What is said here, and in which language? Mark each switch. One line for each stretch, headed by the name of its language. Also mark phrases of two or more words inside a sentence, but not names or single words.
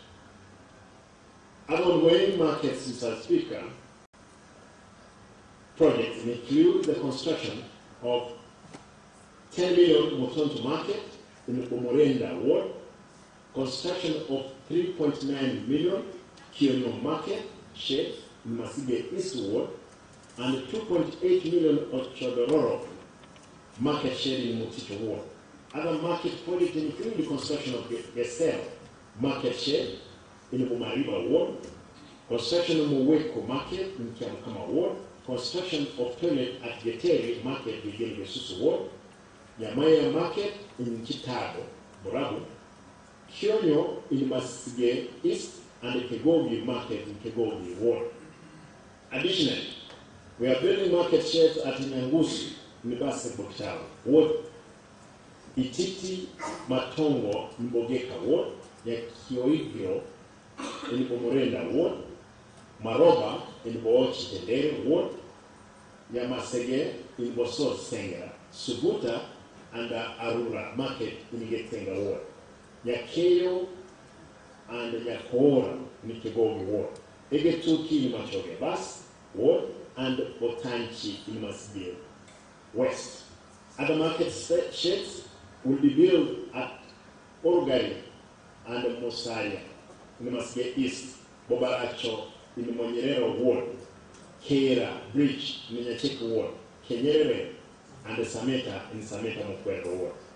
English: Other ongoing markets, Mr. Speaker, projects include the construction of 10 million Motonto Market in the Bomorenda Ward, construction of 3.9 million Kionyo Market shed in Masige East Ward, and 2.8 million Ochodororo Market shed in Mutito Ward. Other market projects include the construction of Gesell Market shed in Bumariba Ward, construction of Mweko Market in Kiamukama Ward, construction of toilet at Geteri Market within Gesusu Ward, Yamaya Market in Chitago, Borabu, Kionyo in Masige East, and the Kegogi Market in Kegogi Ward. Additionally, we are building market sheds at Nyangusu, Nibase Bokitao Ward, Ititi Matongo Mbogeka Ward, ya Kioigiro in Bomorenda Ward, Maroba in Boochi Tendere Ward, ya Masege in Bosor Senga, Subuta and Arura Market in Getenga Ward, ya Keyo and ya Koora in Kegogi Ward, Egetuki in Machoge Bas Ward, and Otanchi in Masbir West. Other market sheds will be built at Orugari and Mosaria in Masbir East, Bobaracho in the Monyerero Ward, Kera Bridge in the Nyacheki Ward, Kenyere and the Sameta in Sameta Mokwero Ward.